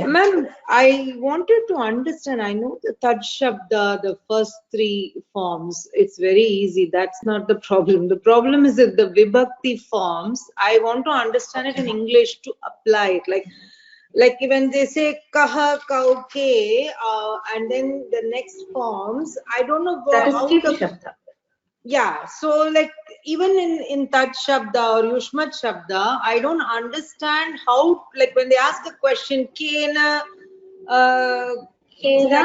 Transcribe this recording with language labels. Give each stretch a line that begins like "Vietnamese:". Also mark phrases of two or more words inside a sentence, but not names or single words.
English: Ma'am, I wanted to understand. I know the
Sanskrit: Tad Shabda,
English: the first 3 forms, it's very easy. That's not the problem. The problem is that the Vibhakti forms, I want to understand it in English to apply it. Like when they say
Sanskrit: kaha, kau, ke,
English: and then the next forms, I don't know That is how Kip the. Shabda. Yeah, so like even in
Sanskrit: Tat Shabda
English: or
Sanskrit: Yushmat Shabda,
English: I don't understand how, like when they ask a question, Kena, Kena